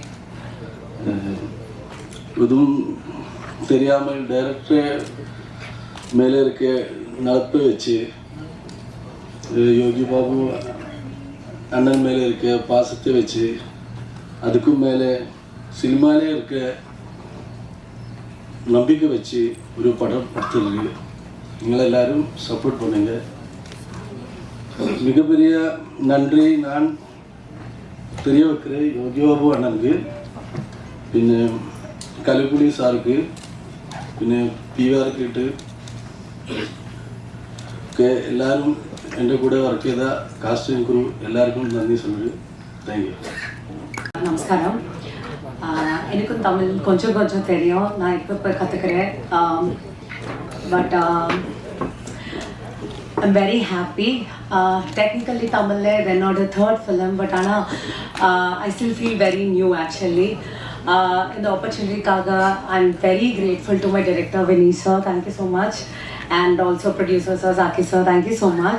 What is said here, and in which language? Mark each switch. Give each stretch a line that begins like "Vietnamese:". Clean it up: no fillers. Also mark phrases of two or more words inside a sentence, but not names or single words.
Tamil: எதுவும் தெரியாமல் டைரக்டர் மேலே இருக்க நட்பை வச்சு, யோகி பாபு அண்ணன் மேலே இருக்க பாசத்தை வச்சு, அதுக்கும் மேலே சினிமாலே இருக்க நம்பிக்கை வச்சு ஒரு படம் எடுத்துருக்கு. நீங்கள் எல்லாரும் சப்போர்ட் பண்ணுங்க. மிகப்பெரிய நன்றி நான் தெரிய வைக்கிறேன் யோகி பாபு அண்ணனுக்கு,
Malayalam: പിന്നെ കലിപ്പുളി സാർക്ക്, പിന്നെ PR കിട്ട് ഒക്കെ എല്ലാവരും എൻ്റെ കൂടെ വർക്ക് ചെയ്ത കാസ്റ്റിംഗ് ക്രൂ എല്ലാവർക്കും നന്ദി சொல்லுது. தேங்க்யூ.
Tamil: நமஸ்காரம். எனக்கும் தமிழ் கொஞ்சம் கொஞ்சம் தெரியும், நான் இப்போ கற்றுக்கிறேன்.
English: பட் I'm very happy. Technically Tamil is என்னோட third film, but I still feel very new actually. In the opportunity kaga, I'm very grateful to my director Vinny sir, thank you so much, and also producer sir Zaki sir, thank you so much.